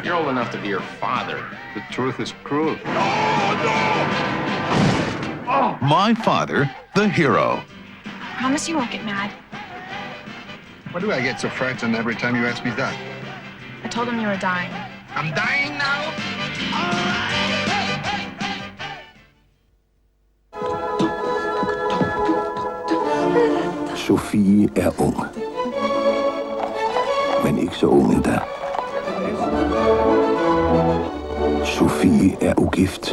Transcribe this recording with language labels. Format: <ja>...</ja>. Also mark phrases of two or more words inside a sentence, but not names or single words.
<en>You're old enough to be her father. The truth is cruel. My Father, the Hero. Promise you won't get mad. Why do I get so frightened every time you ask me that? I told him you were dying. I'm dying now?</en> <da>Sofie er ung. Men ikke så ung endda. Sofie er ugift.</da>